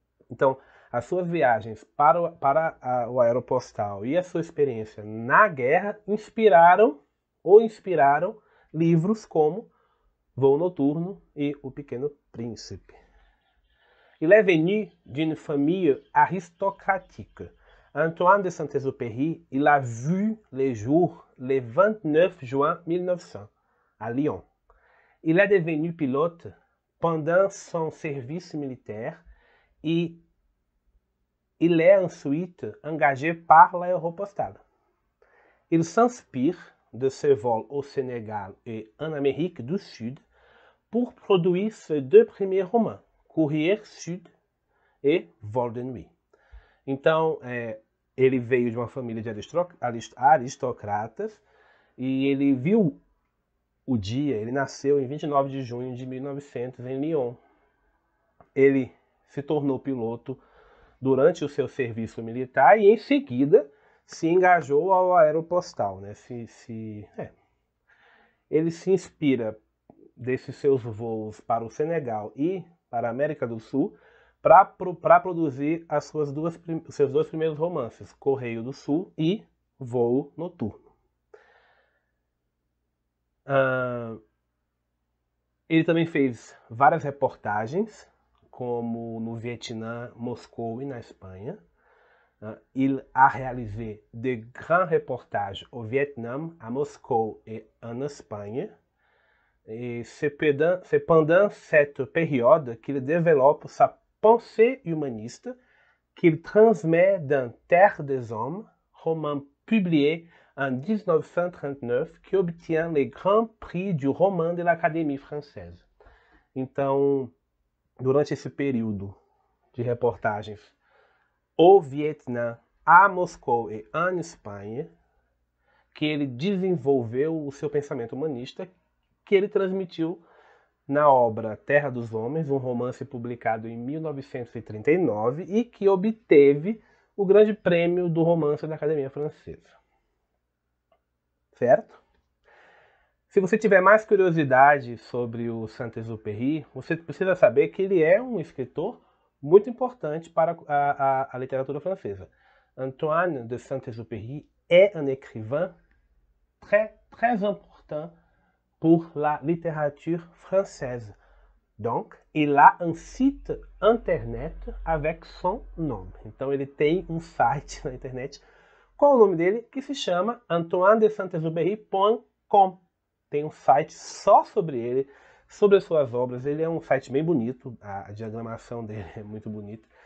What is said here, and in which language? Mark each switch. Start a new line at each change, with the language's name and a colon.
Portuguese: Então, as suas viagens para o aeropostal e a sua experiência na guerra inspiraram livros como Voo Noturno et O Pequeno Príncipe.
French: Il est venu d'une famille aristocratique. Antoine de Saint-Exupéry, il a vu les jours le 29 juin 1900 à Lyon. Il est devenu pilote pendant son service militaire et il est ensuite engagé par l'aéropostale. Il s'inspire de ses vols au Sénégal et en Amérique du Sud pour produire ses deux premiers romans, Courrier Sud e Vol de Nuit.
Portuguese: Então, ele veio de uma família de aristocratas e ele viu o dia, ele nasceu em 29 de junho de 1900 em Lyon. Ele se tornou piloto durante o seu serviço militar e em seguida se engajou ao aeropostal, né? Ele se inspira desses seus voos para o Senegal e para a América do Sul para produzir os seus dois primeiros romances, Correio do Sul e Voo Noturno. Ele também fez várias reportagens, como no Vietnã, Moscou e na Espanha.
French: Il a réalisé de grandes reportages au Vietnam, à Moscou et en Espagne. Et c'est pendant cette période qu'il développe sa pensée humaniste qu'il transmet dans Terre des Hommes, roman publié en 1939, qui obtient le Grand Prix du roman de l'Académie française.
Portuguese: Então, durante esse período de reportagens ao Vietnã, a Moscou e en Espanha, que ele desenvolveu o seu pensamento humanista, que ele transmitiu na obra Terra dos Homens, um romance publicado em 1939 e que obteve o grande prêmio do romance da Academia Francesa. Certo? Se você tiver mais curiosidade sobre o Saint-Exupéry, você precisa saber que ele é um escritor muito importante para a literatura francesa.
French: Antoine de Saint-Exupéry est un écrivain très, très important pour la littérature française. Donc, il a un site internet avec son nom.
Portuguese: Então, ele tem um site na internet. Qual é o nome dele? Que se chama antoinedesaint-exupéry.com. Tem um site só sobre ele, sobre as suas obras. Ele é um site bem bonito, a diagramação dele é muito bonita.